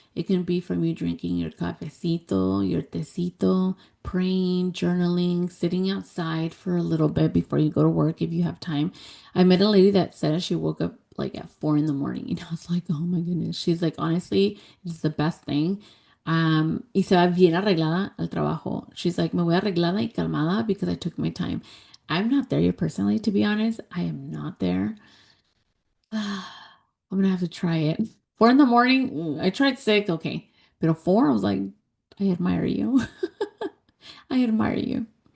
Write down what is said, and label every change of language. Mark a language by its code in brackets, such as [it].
[en] It can be from you drinking your cafecito, your tecito, praying, journaling, sitting outside for a little bit before you go to work if you have time. I met a lady that said she woke up like at 4 in the morning, and I was like, oh my goodness. She's like, honestly, it's the best thing. [es] Y se va bien arreglada al trabajo. [en] She's like, [es] me voy arreglada y calmada [en] because I took my time. I'm not there yet personally, to be honest. I am not there. I'm gonna have to try it. 4 in the morning, I tried 6, okay. But at 4, I was like, I admire you. I admire you.